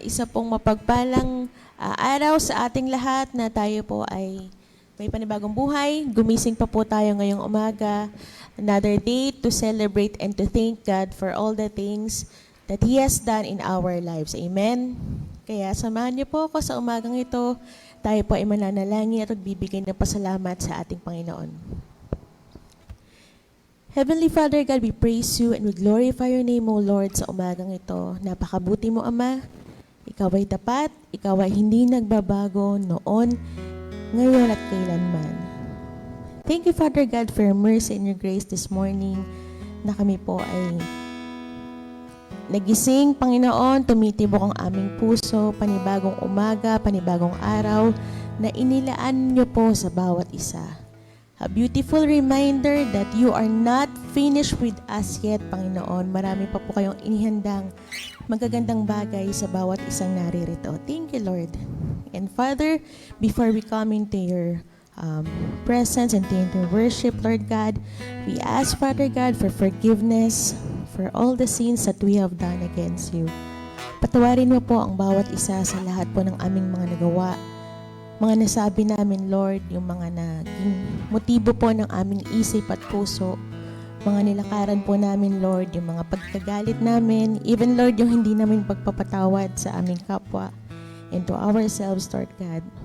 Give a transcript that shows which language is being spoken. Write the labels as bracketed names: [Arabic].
[Filipino] Isa pong mapagpalang araw sa ating lahat na tayo po ay may panibagong buhay. Gumising pa po tayo ngayong umaga. [English] Another day to celebrate and to thank God for all the things that He has done in our lives. Amen. [Filipino] Kaya samahan niyo po ako sa umagang ito. Tayo po ay mananalangin at magbibigay ng pasalamat sa ating Panginoon. [English] Heavenly Father God, we praise you and we glorify your name, O Lord, [Filipino] sa umagang ito. Napakabuti mo, Ama. Ikaw ay tapat, ikaw ay hindi nagbabago noon, ngayon at kailanman. [English] Thank you, Father God, for your mercy and your grace this morning [Filipino] na kami po ay nagising, Panginoon, tumitibok ang aming puso, panibagong umaga, panibagong araw, na inilaan niyo po sa bawat isa. [English] A beautiful reminder that you are not finished with us yet, Panginoon. [Filipino] Marami pa po kayong inihandang magagandang bagay sa bawat isang naririto. [English] Thank you, Lord. And Father, before we come into your presence and into your worship, Lord God, we ask, Father God, for forgiveness for all the sins that we have done against you. [Filipino] Patawarin mo po ang bawat isa sa lahat po ng aming mga nagawa, mga nasabi namin, Lord, yung mga naging motibo po ng aming isip at puso, mga nilakaran po namin, Lord, yung mga pagkagalit namin, even, Lord, yung hindi namin pagpapatawad sa aming kapwa [English] and to ourselves, [Filipino] Lord God.